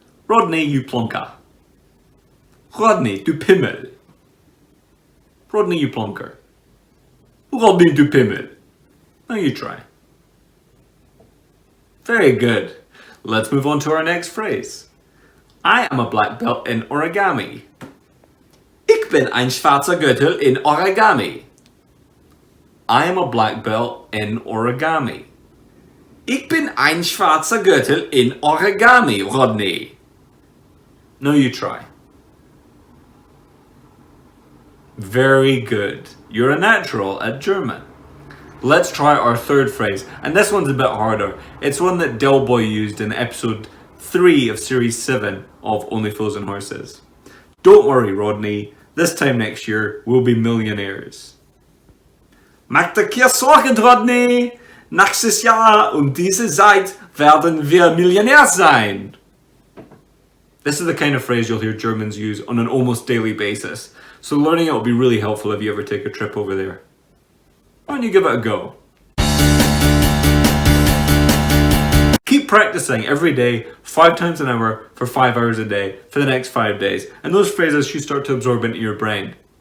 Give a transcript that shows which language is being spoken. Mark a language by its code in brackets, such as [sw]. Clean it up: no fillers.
[en] Rodney, you plonker. [de] Rodney, du Pimmel. [en] Rodney, you plonker. Rodney, du Pimmel. Now you try. Very good. Let's move on to our next phrase. I am a black belt in origami. [de] Ich bin ein schwarzer Gürtel in origami. [en] I am a black belt in origami. [de] Ich bin ein schwarzer Gürtel in origami, Rodney. [en] Now you try. Very good. You're a natural at German. Let's try our third phrase, and this one's a bit harder. It's one that Del Boy used in episode 3 of series 7 of Only Fools and Horses. Don't worry, Rodney. This time next year, we'll be millionaires. [de] Mach dir keine Sorgen, Rodney. Nächstes Jahr um diese Zeit werden wir Millionär sein. [en] This is the kind of phrase you'll hear Germans use on an almost daily basis. So learning it will be really helpful if you ever take a trip over there. Why don't you give it a go? Keep practicing every day, 5 times an hour, for 5 hours a day, for the next 5 days, and those phrases should start to absorb into your brain.